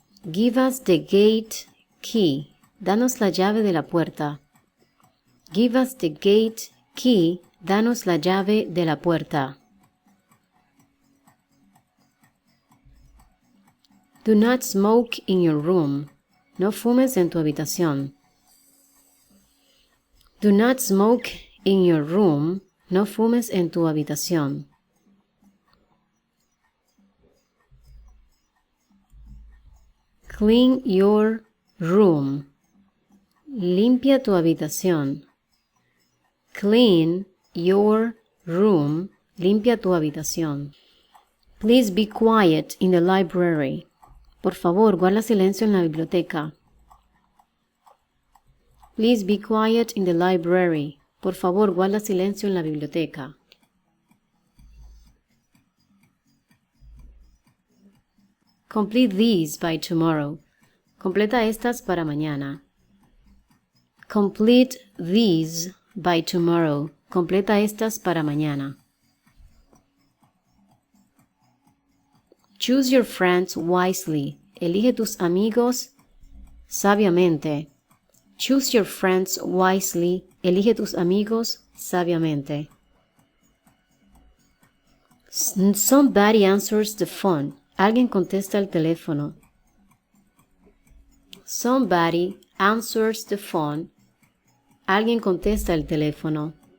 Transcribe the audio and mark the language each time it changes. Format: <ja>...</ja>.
<en>Give us the gate key.</en> <es>Danos la llave de la puerta.</es> <en>Give us the gate key.</en> <es>Danos la llave de la puerta.</es> <en>Do not smoke in your room.</en> <es>No fumes en tu habitación.</es> <en>Do not smoke in your room.</en> <es>No fumes en tu habitación.</es> <en>Clean your room.</en> <es>Limpia tu habitación.</es> <en>Clean your room.</en> <es>Limpia tu habitación.</es> <en>Please be quiet in the library.</en> <es>Por favor, guarda silencio en la biblioteca.</es> <en>Please be quiet in the library.</en> <es>Por favor, guarda silencio en la biblioteca.</es> <en>Complete these by tomorrow.</en> <es>Completa estas para mañana.</es> <en>Complete these by tomorrow.</en> <es>Completa estas para mañana.</es> <en>Choose your friends wisely.</en> <es>Elige tus amigos sabiamente.</es> <en>Choose your friends wisely.</en> <es>Elige tus amigos sabiamente.</es> <en>Somebody answers the phone.</en> <es>Alguien contesta el teléfono.</es> <en>Somebody answers the phone.</en> <es>Alguien contesta el teléfono.</es>